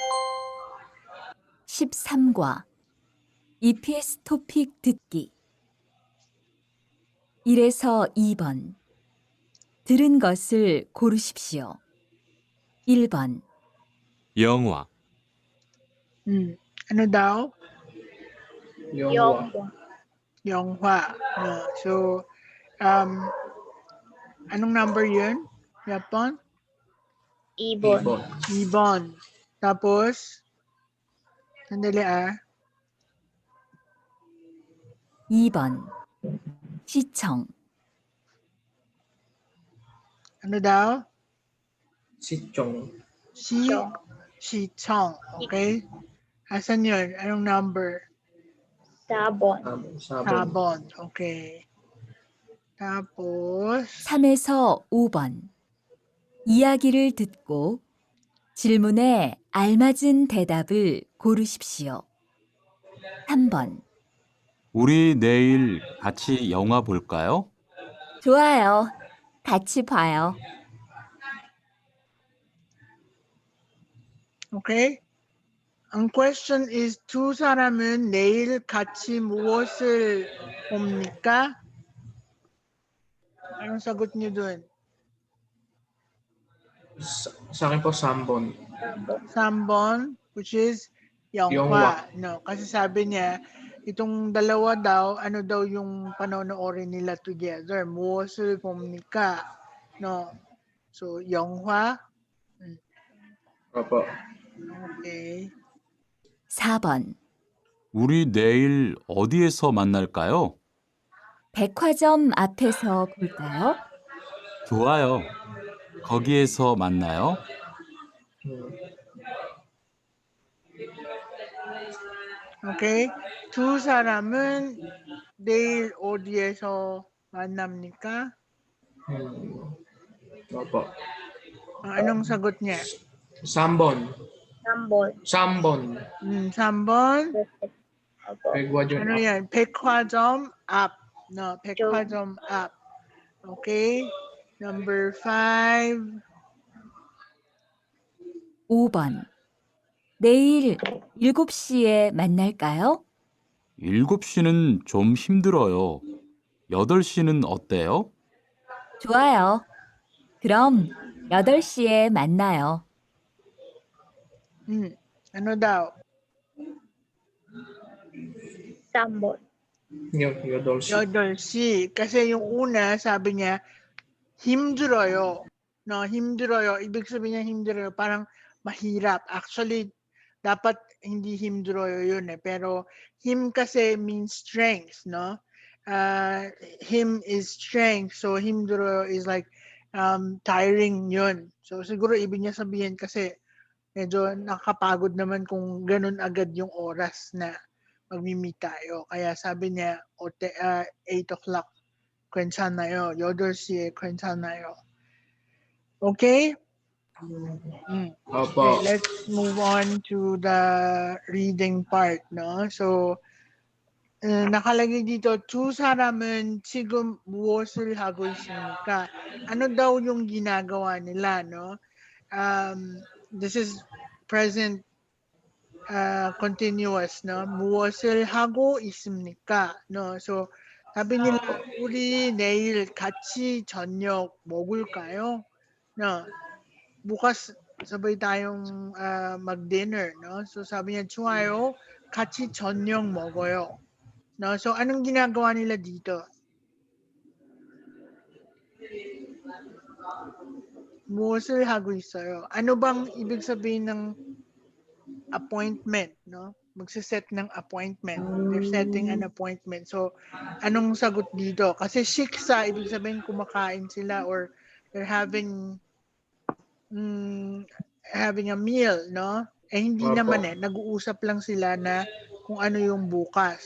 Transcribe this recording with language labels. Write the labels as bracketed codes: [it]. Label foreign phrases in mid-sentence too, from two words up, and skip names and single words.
[ko] 13과 EPS 토픽 듣기 1에서 2번 들은 것을 고르십시오. 1번 영화, [tl] Ano daw? [ko] Yongwa. [tl] Yonghua. No. So, anong number yun? Yapon? [ko] Ibon. [tl] Ibon. Tapos, sandali [ko] 2번 시청 [tl] Ano daw? [ko] Sichong. Sichong. Okay? [tl] Asan yun? Anong number? [ko] Sabon. [tl] Sabon. Okay. Tapos, [ko] 3에서 5번 이야기를 듣고 질문에 알맞은 대답을 고르십시오. 3번 우리 내일 같이 영화 볼까요? 좋아요. 같이 봐요. [en] okay? [tl] Ang question is, [ko] 두 사람은 내일 같이 무엇을 봅니까? [tl] Anong sagot niyo dun? Sa akin po, [ko] Sambon. Sambon, [en] which is Yonghua. No, [tl] kasi sabi niya, itong dalawa daw, ano daw yung panonoorin nila together. [ko] 무엇을 봅니까? [en] No. So, Yonghua. [tl] Opo. [en] Okay. [ko] 4번 우리 내일 어디에서 만날까요? 백화점 앞에서 볼까요? 좋아요. 거기에서 만나요. [en] Okay. [ko] 두 사람은 내일 어디에서 만납니까? [tl] Opo. Anong sagot niya? [ko] Sambon. Sambon. 3번. [tl] Opo. [ko] Pegwadyon. [tl] Ano yan? [ko] 백화점 앞. No, 백화점 앞. [en] Okay. Number 5. [ko] 5번 내일 7시에 만날까요? 7시는 좀 힘들어요. 8시는 어때요? 좋아요. 그럼 8시에 만나요. [tl] Ano daw? [ko] Sambon. Yodolsi. [tl] 8시. Kasi yung una, sabi niya, [ko] 힘들어요. No, 힘들어요. [tl] Ibig sabihin niya 힘들어요. Parang mahirap. Actually, dapat hindi 힘들어요 yun eh. [en] Pero him kasi means strength, no? Him is strength. So 힘들어요 is like tiring yun. [tl] So siguro ibig niya sabihin kasi medyo nakakapagod naman kung ganun agad yung oras na magmi-meet tayo. Kaya sabi niya, 8 o'clock 괜찮아요. [ko] 8시에 괜찮아요. [en] Okay? [tl] Opo. [en] Okay, let's move on to the reading part, no? So, [tl] nakalagay dito, [ko] 두 사람은 지금 무엇을 하고 있습니까? [tl] Ano daw yung ginagawa nila, no? [en] This is present continuous, no? [ko] 무엇을 하고 있습니까? [tl] No? So, 사bi nila, [ko] 우리 내일 같이 저녁 먹을까요? [tl] No? Bukas sabay tayong mag-dinner, no? So sabi niya, [ko] 좋아요, 같이 저녁 먹어요. [tl] No? So anong ginagawa nila dito? [ko] 무엇을 하고 있어요? [tl] Ano bang ibig sabihin ng appointment, no? Magsiset ng appointment. [en] They're setting an appointment. So, [tl] anong sagot dito? Kasi shiksa, ibig sabihin kumakain sila or [en] they're having a meal, [tl] no? Eh hindi Opo. naman eh, nag-uusap lang sila na kung ano yung bukas.